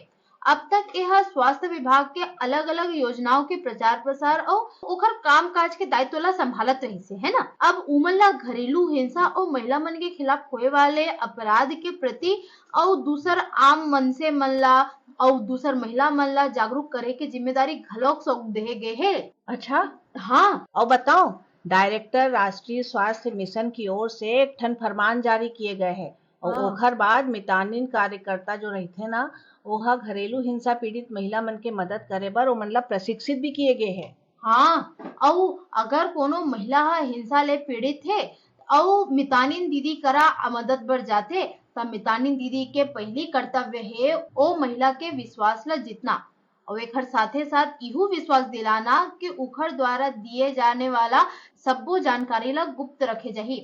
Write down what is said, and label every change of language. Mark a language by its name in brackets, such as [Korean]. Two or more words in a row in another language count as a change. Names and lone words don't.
[Chhattisgarhi] अब तक यह स्वास्थ्य विभाग के अलग अलग योजनाओं के प्रचार प्रसार और ओकर काम काज के दायित्व ला संभालत रही से है ना। अब उमन ला घरेलू हिंसा और महिला मन के खिलाफ होए वाले अपराध के प्रति और दूसर आम मन से मन ला और दूसर महिला मन ला जागरूक करे के जिम्मेदारी घलोक सौंप दे गए है। अच्छा हाँ और बताओ डायरेक्टर राष्ट्रीय स्वास्थ्य मिशन की ओर से एक ठन फरमान जारी किए गए हैं और ओखर बाद मितानिन कार्यकर्ता जो रहते ना वह घरेलू हिंसा पीड़ित महिला मन के मदद करे बर ओमन ला प्रशिक्षित भी किए गए हैं। हाँ और अगर कोनो महिला हिंसा ले पीड़ित है और मितानिन दीदी करा मदद बर जाते तब मितानिन दीदी के पहली कर्तव्य है ओ महिला के विश्वास ला जितना और एक साथे साथ इहू विश्वास दिलाना कि उखर द्वारा दिए जाने वाला सबो जानकारी ला गुप्त रखे जाही।